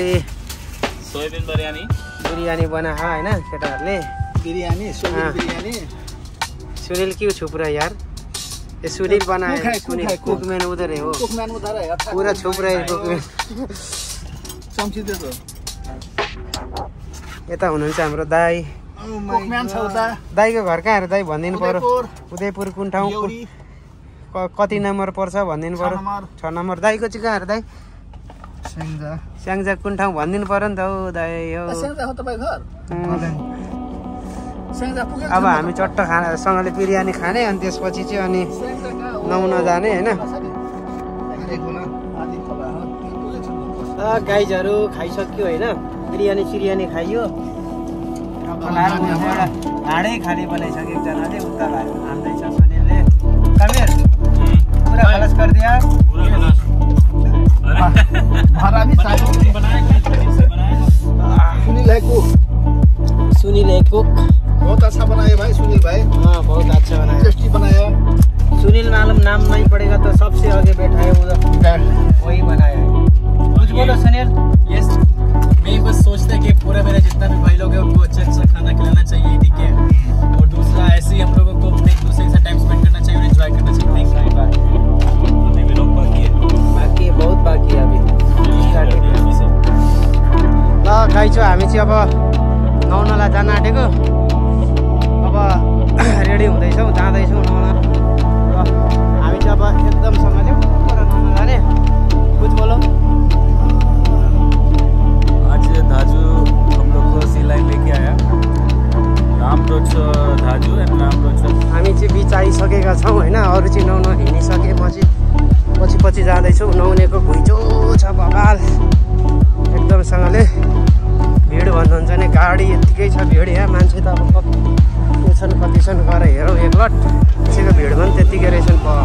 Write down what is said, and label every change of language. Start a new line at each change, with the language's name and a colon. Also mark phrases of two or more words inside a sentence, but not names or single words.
Nepali: सोयाबिन बिरयानी बनायो हैन केटाहरूले बिरयानी सोयाबिन बिरयानी
Hindi: सुनील क्यों छुप रहा है यार ये सुनील बनाया कुकमैन उधर है वो कुकमैन उधर है पूरा छुप रहा है कुकमैन चम्ची दे दो
Nepali: यता हुनुहुन्छ हाम्रो दाइ कुकमैन छ उता दाइको घर कहाँ दाइ भनिदिनु पर्यो उदयपुर कुन ठाउँ कति नम्बर पर्छ भनिदिनु पर्यो 6 नम्बर दाइको चाहिँ कहाँ दाइ स्याङ्जा कुन ठाउँ भनिदिनु पर्यो नि त हौ दाइ हो स्याङ्जा हो तपाईको घर स्याङ्जा पुग्यो अब हामी चट्ट खानासँगले बिरयानी खाने अनि त्यसपछि चाहिँ अनि नुहाउन जाने हैन गाइजहरु खाइसक्यो हैन बिरयानी सिरयानी खाइयो हाडै खाली बनाइसक्यो एकजनाले उता हान्दैछ सुनिलले कमेर
Hindi: पूरा खलास कर दिया पूरा खलास हरा भी साइड बनाया सुनील है कुक बहुत अच्छा बनाया भाई सुनील भाई हाँ बहुत अच्छा बनाया टेस्टी बनाया सुनील मालूम नाम नहीं पड़ेगा तो सबसे आगे बैठा है उधर वही बनाया है कुछ बोलो सुनील यस मैं बस सोचता है कि पूरा मेरा जितना भी भाई लोग हैं उनको अच्छा खाना खिलाना चाहिए ठीक है और दूसरा ऐसे ही हम लोगों को अपने एक दूसरे के साथ
English: time spend
Hindi: करना चाहिए और एंजॉय करना चाहिए सही बात अभी भी लोग बाकी है बहुत बाकी है अभी
Nepali: स्टार्टिङ ल गाइजो हामी चाहिँ अब नुहाउनलाई जान आँटेको अब रेडी हुँदैछौँ जाँदैछौँ नुहाउन र हामी चाहिँ अब एकदम सँगले पुरा नुहाउन जाने
Hindi: कुछ बोलो आज दाजू हम लोग को सिलाई लेके आया रामरोज दाजू एन्ड रामरोज
Nepali: हामी चाहिँ बिच आइसकेका छौँ होइन अरू चाहिँ नुहाउन हिँडिसकेपछि पछि जाँदैछौँ नुहाउनेको घुइँचो छ बबाल एकदमसँगले भिड भन्नुहुन्छ नि गाडी यत्तिकै छ भिड यहाँ मान्छे त अब कति छन् गएर हेरौँ एकलट त्यसैको भिड पनि त्यत्तिकै रहेछन्